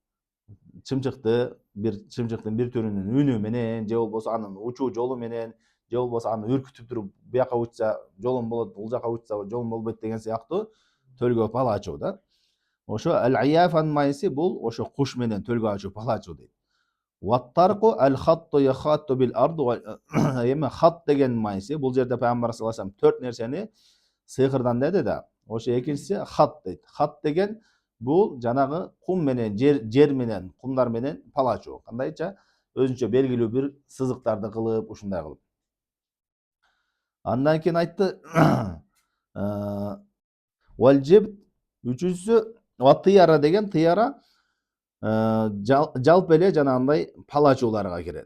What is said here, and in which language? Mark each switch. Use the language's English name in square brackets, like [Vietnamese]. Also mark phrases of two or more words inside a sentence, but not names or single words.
[Kyrgyz] Чымчыктын бир түрүнүн үнү менен, же болбосо анын учуу жолу менен, же болбосо аны үркүтүп туруп, бияка учса жолум болот, бул жака учса жолум болбойт деген сыяктуу төлгө пала ачуу да. Ошо ал-аяфанын мааниси бул ошо куш менен төлгө ачуу, пала ачуу дейт. [Arabic] والطرق الخط يخط بالأرض. [Kyrgyz] Эми хат деген мааниси бул жерде пайгамбар [Arabic] صلى الله عليه وسلم [Kyrgyz] 4 нерсени сыйкырдан деди да. Ошо экинчиси хат дейт. Хат деген бул жанагы кум менен, жер менен, кумдар менен пала ачуу. Кандайча өзүнчө белгилүү бир сызыктарды кылып, ушундай кылып. Андан кийин айтты, вал-жибт, үчүнчүсү ват-тияра деген, тияра жалпы эле жанагындай пала ачууларга кирет.